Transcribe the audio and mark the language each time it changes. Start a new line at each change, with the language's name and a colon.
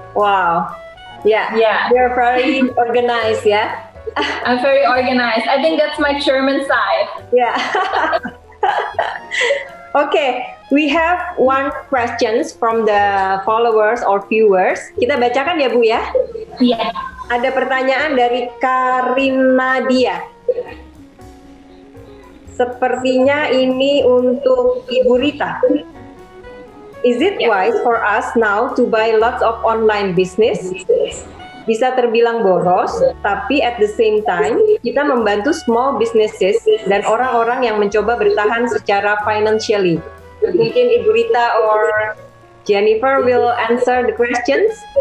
English: Wow. Yeah. You're very organized, yeah? I'm very organized. I think that's my German side. Yeah. Okay, we have one questions from the followers or viewers.
Indonesian: Kita bacakan ya, Bu ya? Iya. Ada pertanyaan dari Karina Dia. Sepertinya ini untuk Ibu Rita.
English: Is it wise for us now to buy lots of online business?
Indonesian: Bisa terbilang boros, tapi
English: at the same time
Indonesian: kita membantu
English: small businesses
Indonesian: dan orang-orang yang mencoba bertahan secara
English: financially.
Indonesian: Mungkin Ibu
English: Rita or Jennifer will answer the questions.